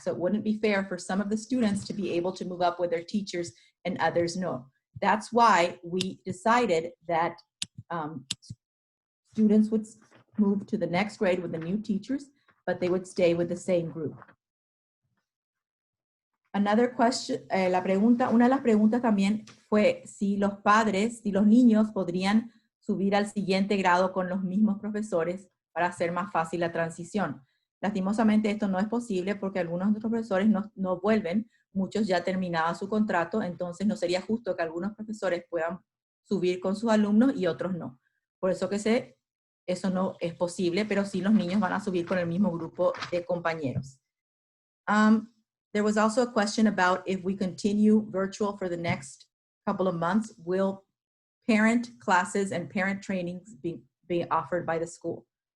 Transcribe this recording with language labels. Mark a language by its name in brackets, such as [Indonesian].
[English] So it wouldn't be fair for some of the students to be able to move up with their teachers and others no. That's why we decided that students would move to the next grade with the new teachers, but they would stay with the same group. Another question, [Spanish] una de las preguntas también fue si los padres, si los niños podrían subir al siguiente grado con los mismos profesores para hacer más fácil la transición. Lastimosamente esto no es posible porque algunos de nuestros profesores no vuelven, muchos ya terminaban su contrato, entonces no sería justo que algunos profesores puedan subir con sus alumnos y otros no. Por eso que eso no es posible, pero sí los niños van a subir con el mismo grupo de compañeros. [English] There was also a question about if we continue virtual for the next couple of months, will parent classes and parent trainings be offered by the school?